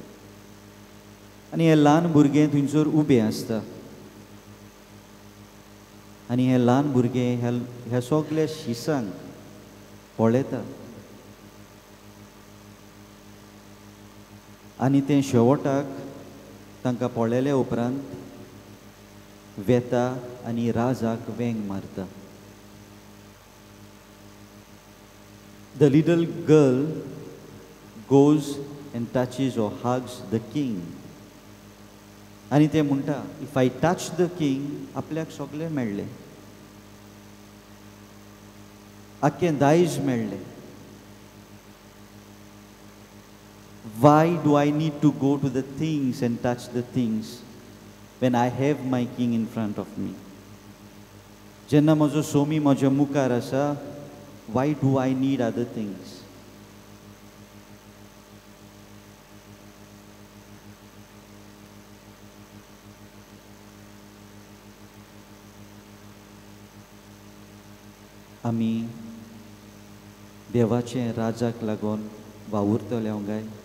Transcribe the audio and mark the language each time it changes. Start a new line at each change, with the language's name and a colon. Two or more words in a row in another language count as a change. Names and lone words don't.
Konkani: आनी हे ल्हान भुरगें थंयसर उबें आसता आनी हे ल्हान भुरगें ह्या सगळ्या शिसांक पळयता आनी तें शेवटाक तांकां पळयल्या उपरांत वेता आनी राजाक वेंग मारता.
English: The little girl goes and touches or hugs the king.
Konkani: आनी ते म्हणटा,
English: if I touch the king
Konkani: आपल्याक सगळें मेळ्ळें, आख्खें दायज मेळ्ळें.
English: Why do I need to go to the things and touch the things when I have my king in front of me?
Konkani: जेन्ना म्हजो सोमी म्हज्या मुखार आसा,
English: why do I need other things?
Konkani: आमी देवाचे राजाक लागून वावुरतले काय?